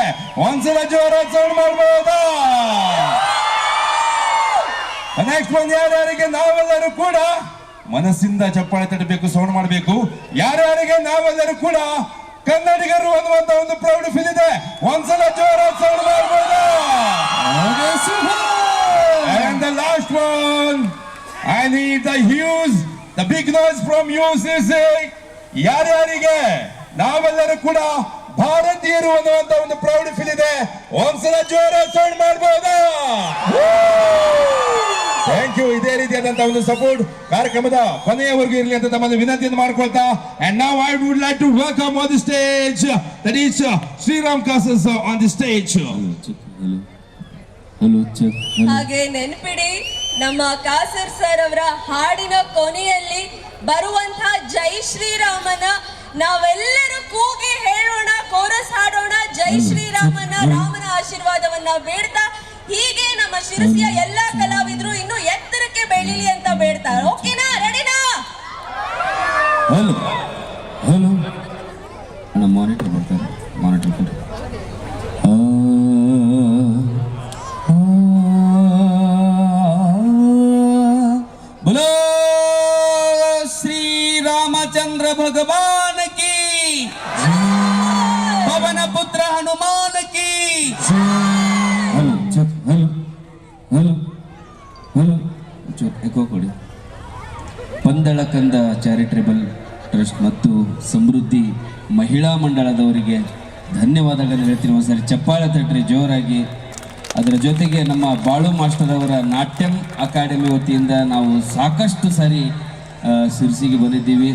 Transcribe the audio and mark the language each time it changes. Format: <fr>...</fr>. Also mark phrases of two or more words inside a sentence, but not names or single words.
<kn>ಒಂದ್ಸಲ ಜೋರ ಸೌಂಡ್ ಮಾಡಬಹುದಾ? ನೆಕ್ಸ್ಟ್ ಒಂದು ಯಾರ್ಯಾರಿಗೆ ನಾವೆಲ್ಲರೂ ಕೂಡ ಮನಸ್ಸಿಂದ ಚಪ್ಪಾಳೆ ತಟ್ಟಬೇಕು, ಸೌಂಡ್ ಮಾಡಬೇಕು. ಯಾರ್ಯಾರಿಗೆ ನಾವೆಲ್ಲರೂ ಕೂಡ ಕನ್ನಡಿಗರು ಅನ್ನುವಂತ ಒಂದು ಪ್ರೌಢ ಫೀಲ್ ಇದೆ, ಒಂದ್ಸಲ ಜೋರ ಸೌಂಡ್ ಮಾಡಬಹುದಾ?</kn> <en>And the last one, I need the big noise from you, Sisi.</en> <kn>ಯಾರ್ಯಾರಿಗೆ ನಾವೆಲ್ಲರೂ ಕೂಡ ಭಾರತೀಯರು ಅನ್ನುವಂತ ಒಂದು ಪ್ರೌಢ ಫೀಲ್ ಇದೆ, ಒಂದ್ಸಲ ಜೋರ ಸೌಂಡ್ ಮಾಡಬಹುದಾ?</kn> <en>thank you.</en> <kn>ಇದೇ ರೀತಿಯಾದಂತಹ ಒಂದು ಸಪೋರ್ಟ್ ಕಾರ್ಯಕ್ರಮದ ಕೊನೆಯವರೆಗೂ ಇರಲಿ ಅಂತ ತಮ್ಮನ್ನು ವಿನಂತಿಯನ್ನು ಮಾಡ್ಕೊಳ್ತಾ,</kn> <en>and now I would like to welcome on the stage that is ಶ್ರೀರಾಮ್ ಕಾಸಸ್ on the stage.</en> <kn>ಹಾಗೆ ನೆನಪಿಡಿ, ನಮ್ಮ ಕಾಸರ್ ಸರ್ ಅವರ ಹಾಡಿನ ಕೊನೆಯಲ್ಲಿ ಬರುವಂತಹ ಜೈ ಶ್ರೀರಾಮನ ನಾವೆಲ್ಲರೂ ಕೂಗಿ ಹೇಳೋಣ, ಕೋರಸ್ ಹಾಡೋಣ, ಜೈ ಶ್ರೀರಾಮನ, ರಾಮನ ಆಶೀರ್ವಾದವನ್ನ ಬೇಡ್ತಾ, ಹೀಗೆ ನಮ್ಮ ಶಿರಸಿಯ ಎಲ್ಲಾ ಕಲಾವಿದರು ಇನ್ನು ಎತ್ತರಕ್ಕೆ ಬೆಳೀಲಿ ಅಂತ ಬೇಡ್ತಾರೆ. ಓಕೆನಾ? ರೆಡಿನಾ?</kn> <en>hello hello</en> <kn>ಅಣ್ಣ, ಮಾನಿಟರ್ ಬರ್ತಾರೆ, ಮಾನಿಟರ್ ಕೊಡಿ.</kn> <hi>बोलो श्री रामचंद्र भगवान की, पवन पुत्र हनुमान की.</hi> <en>hello check, hello hello hello check, echo ಕೊಡಿ.</en> <kn>ಪಂದಳಕಂದ ಚಾರಿಟೇಬಲ್ ಟ್ರಸ್ಟ್ ಮತ್ತು ಸಮೃದ್ಧಿ ಮಹಿಳಾ ಮಂಡಳದವರಿಗೆ ಧನ್ಯವಾದಗಳನ್ನು ಹೇಳ್ತೀನಿ. ಒಂದ್ಸರಿ ಚಪ್ಪಾಳೆ ತಟ್ರಿ ಜೋರಾಗಿ. ಅದರ ಜೊತೆಗೆ ನಮ್ಮ ಬಾಳು ಮಾಸ್ಟರ್ ಅವರ ನಾಟ್ಯಂ ಅಕಾಡೆಮಿ ವತಿಯಿಂದ ನಾವು ಸಾಕಷ್ಟು ಸಾರಿ ಶಿರಸಿಗೆ ಬಂದಿದ್ದೀವಿ.</kn>